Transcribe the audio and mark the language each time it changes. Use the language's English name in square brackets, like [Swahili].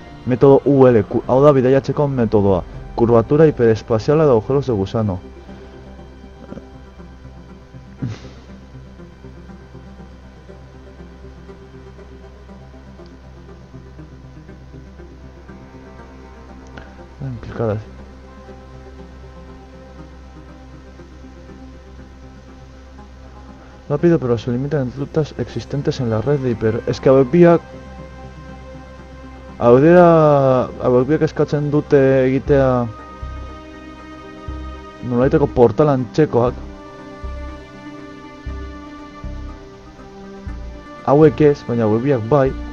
[Basque] Metodo UL, hau da bidaiatzeko metodoa. [Spanish] Curvatura hiperespacial de agujeros de gusano. Implicadas. Rápido, pero se limita en rutas existentes en la red de hiper... Es que [Basque] hauek eskatzen dute egitea nolaiteko portal antzekoak. Hauek ez, baina hauek bai.